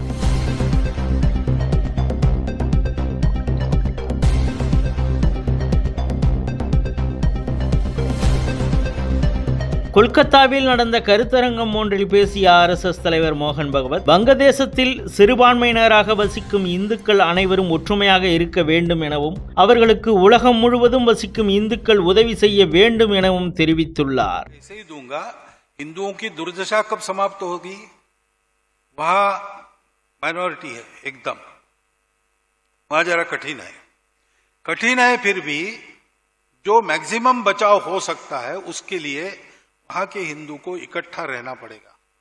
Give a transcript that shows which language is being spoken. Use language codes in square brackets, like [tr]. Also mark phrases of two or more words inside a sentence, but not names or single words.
[ta] கொல்கத்தாவில் நடந்த கருத்தரங்கம் ஒன்றில் பேசிய RSS தலைவர் மோகன் பகவத், வங்கதேசத்தில் சிறுபான்மையினராக வசிக்கும் இந்துக்கள் அனைவரும் ஒற்றுமையாக இருக்க வேண்டும் எனவும் அவர்களுக்கு உலகம் முழுவதும் வசிக்கும் இந்துக்கள் உதவி செய்ய வேண்டும் எனவும் தெரிவித்துள்ளார். [hi] हिंदुओं की दुर्दशा कब समाप्त होगी? वहां माइनॉरिटी है एकदम, वहां जरा कठिन है, फिर भी जो मैक्सिमम बचाव हो सकता है उसके लिए वहां के हिंदू को इकट्ठा रहना पड़ेगा